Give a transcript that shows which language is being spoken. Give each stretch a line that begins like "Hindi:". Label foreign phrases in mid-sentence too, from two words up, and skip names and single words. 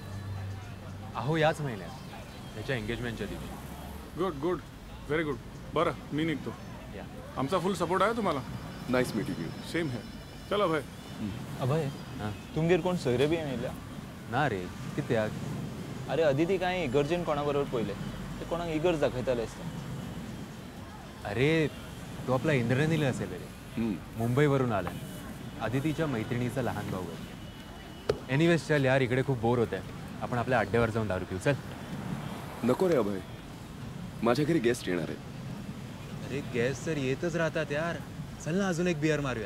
Marathi: अहो याच महिन्यात त्याच्या एंगेजमेंटच्या दिवशी
English: good good very good
Marathi: बरं मी निघतो आमचा
English: full support
Marathi: आहे तुम्हाला
English: nice meeting you
Marathi: सेम है चल अभय
Konkani: अभय तुमगेर कोण सोयरे बी येयल्या ना रे कित्याक अरे अदिती काय इगर्जेन कोणाबरोबर पयले ते कोणाक इगर्ज दाखयताले आसता
Marathi: अरे तो आपला इंद्रनील असेल रे मुंबईवरून आला अदितीच्या मैत्रिणीचा लहान भाऊ आहे एनिवेज चल यार इकडे खूप बोर होत आहे आपण आपल्या अड्ड्यावर जाऊन दारू पिऊ चल नको रे अभय माझ्या घरी गेस्ट येणार आहे अरे गेस्ट तर येतच राहतात यार चल ना अजून एक बियर मारूया